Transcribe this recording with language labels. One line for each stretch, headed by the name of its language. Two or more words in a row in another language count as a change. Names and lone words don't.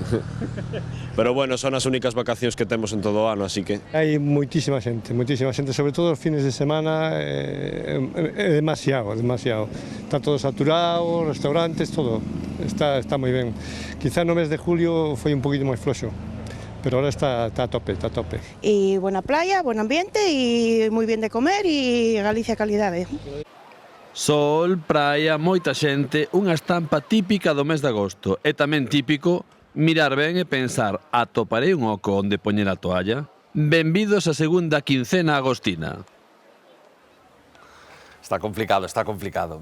Galician: Pero bueno, son as únicas vacacións que temos en todo o ano, así que... Hai moitísima xente, sobre todo os fines de semana, é demasiado. Está todo saturado, restaurantes, todo. Está moi ben. Quizá no mes de julio foi un poquito máis floxo, pero ahora está a tope.
Spanish: Y buena playa, buen ambiente y muy bien de comer y Galicia calidade.
Galician: Sol, praia, moita xente, unha estampa típica do mes de agosto. É tamén típico mirar ben e pensar, atoparei un oco onde poñer a toalla? Benvidos á segunda quincena agostina. Está complicado.